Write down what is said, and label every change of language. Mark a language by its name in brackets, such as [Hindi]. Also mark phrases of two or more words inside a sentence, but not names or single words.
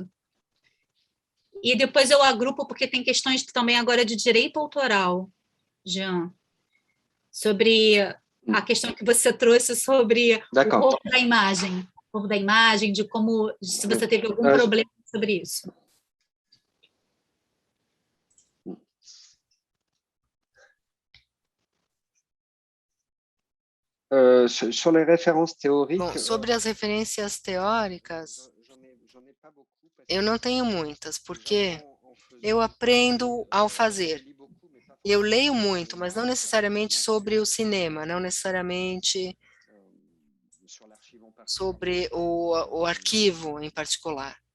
[Portuguese] E depois eu agrupo, porque tem questões também agora de direito autoral, Jean, sobre a questão que você trouxe sobre o corpo da imagem, de como, se você teve algum problema sobre isso. [French] Sur les références théoriques. [Portuguese] Bom, sobre as referências teóricas, eu não tenho muitas, porque eu aprendo ao fazer. Eu leio muito, mas não necessariamente sobre o cinema, não necessariamente sobre o arquivo em particular.